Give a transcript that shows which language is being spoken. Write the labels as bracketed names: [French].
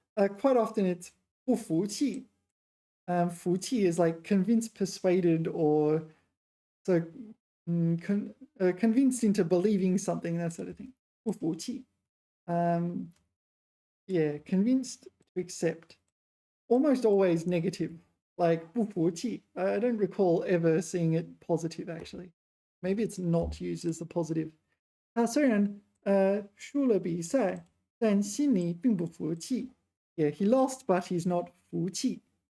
[English] Quite often it's 不服气. 服气 is like convinced, persuaded, or so convinced into believing something, that sort of thing. [Chinese] 不服气. [English] Yeah, convinced to accept. Almost always negative. Like 不服气.I don't recall ever seeing it positive, actually. Maybe it's not used as a positive. [Chinese] 他虽然输了比赛，但心里并不服气. [English] Yeah, he lost, but he's not 服气.